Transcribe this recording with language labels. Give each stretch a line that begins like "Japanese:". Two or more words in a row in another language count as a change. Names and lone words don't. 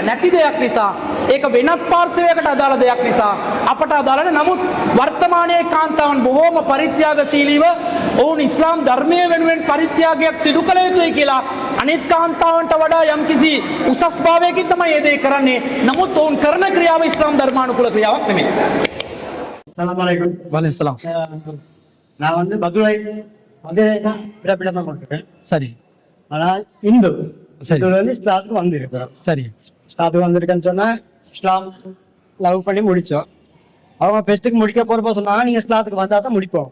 Sinhala: නැති දෙයක් නිසා ඒක වෙනත් පාර්ශවයකට අදාළ දෙයක් නිසා අපට අදාළ නැහැ. නමුත් වර්තමානයේ කාන්තාවන් බොහෝම පරිත්‍යාගශීලීව ඔවුන් ඉස්ලාම් ධර්මයේ වෙනුවෙන් පරිත්‍යාගයක් සිදු කළ යුතුයි කියලා අනිත් කාන්තාවන්ට වඩා යම්කිසි උසස් භාවයකින් තමයි මේ දේ කරන්නේ. නමුත් ඔවුන් කරන ක්‍රියාව ඉස්ලාම් ධර්මානුකූල ක්‍රියාවක් නෙමෙයි.
Arabic: السلام عليكم.
Tamil: வலைசலாம். நான் வந்து மதுரை விடப்பிடமா கொண்டிருக்கேன். சரி. ஆனால் இந்து சரி. இதுல வந்து இஸ்லாத்துக்கு வந்திருக்கிறோம். சரி. இஸ்லாத்துக்கு வந்திருக்கேன்னு சொன்னா இஸ்லாம் லவ் பண்ணி முடிச்சோம். அவங்க பெஸ்ட்டுக்கு முடிக்க போறப்ப சொன்னாங்க நீங்க இஸ்லாத்துக்கு வந்தா தான் முடிப்போம்.